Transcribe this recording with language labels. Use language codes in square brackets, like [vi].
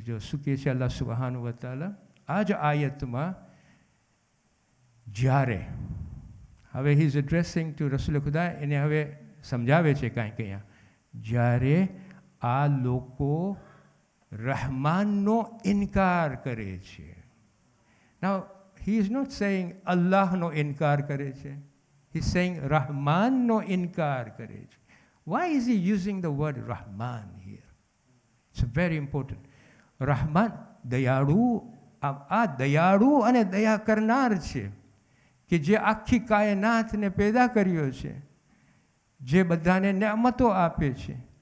[gu] જો શું કહે છે અલ્લાહ સુબ્હાનહુ વ તઆલા આ જ આયતમાં, જ્યારે હવે [en] he is addressing to [gu] Rasool ખુદા, એને હવે સમજાવે છે કાંઈક અહીંયા, જ્યારે આ લોકો રહમાનનો ઇનકાર કરે છે. [en] Now, he is not saying [gu] અલ્લાહનો ઇનકાર કરે છે. [en] He is saying [gu] રહમાનનો ઇનકાર કરે છે. [en] Why is he using the word Rahman here? It's very important. [gu] Rahman દયાળુ, આ દયાળુ અને દયા કરનાર છે કે જે આખી કાયનાતને પેદા કર્યો છે, જે બધાને નેમતો આપે છે.